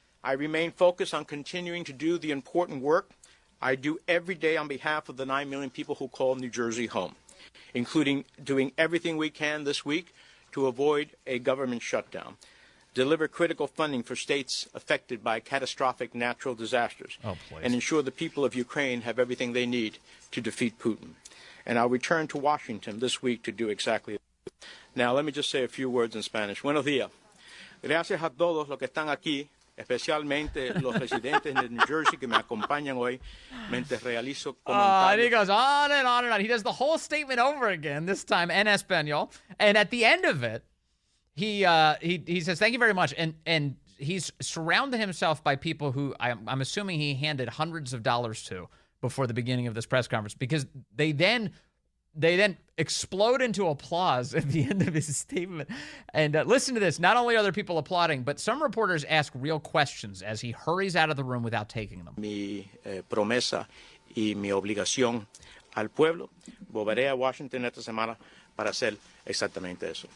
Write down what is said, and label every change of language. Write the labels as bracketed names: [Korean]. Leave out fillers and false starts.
[English] I remain focused on continuing to do the important work I do every day on behalf of the 9 million people who call New Jersey home, including doing everything we can this week to avoid a government shutdown, deliver critical funding for states affected by catastrophic natural disasters, and ensure the people of Ukraine have everything they need to defeat Putin. And I'll return to Washington this week to do exactly that. Now, let me just say a few words in Spanish. [Spanish] Buenos días. Gracias a todos los que están aquí, especialmente los residentes de New Jersey que me acompañan hoy, mientras realizo comentarios. [English] And he goes on and on and on. He does the whole statement over again, this time [Spanish] en Espanol. [English] And at the end of it, he says, thank you very much. And he's surrounded himself by people who I'm assuming he handed hundreds of dollars to before the beginning of this press conference, because they then explode into applause at the end of his statement. And listen to this. Not only are there people applauding, but some reporters ask real questions as he hurries out of the room without taking them. [Spanish] Mi promesa y mi obligación al pueblo. Volveré a Washington esta semana para hacer exactamente eso.